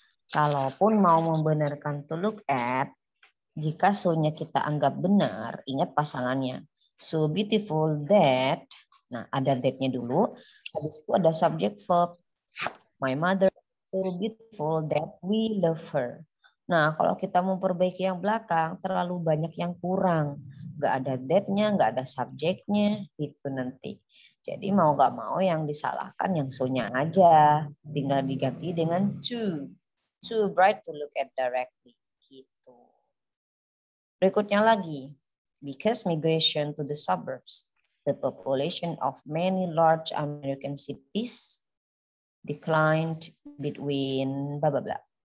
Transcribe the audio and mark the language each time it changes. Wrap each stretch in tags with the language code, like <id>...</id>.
<id>Kalaupun mau membenarkan to look at, jika so-nya kita anggap benar, ingat pasangannya. So beautiful that. Nah, ada that-nya dulu. Habis itu ada subject verb.</id> <en>My mother so beautiful that we love her.</en> <id>Nah, kalau kita memperbaiki yang belakang, terlalu banyak yang kurang. Nggak ada that-nya, nggak ada subjeknya, itu nanti. Jadi mau nggak mau yang disalahkan yang so-nya aja. Tinggal diganti dengan too.</id> <en>Too bright to look at directly.</en> <id>Gitu. Berikutnya lagi.</id> <en>Because migration to the suburbs, the population of many large American cities declined between blah blah blah.</en>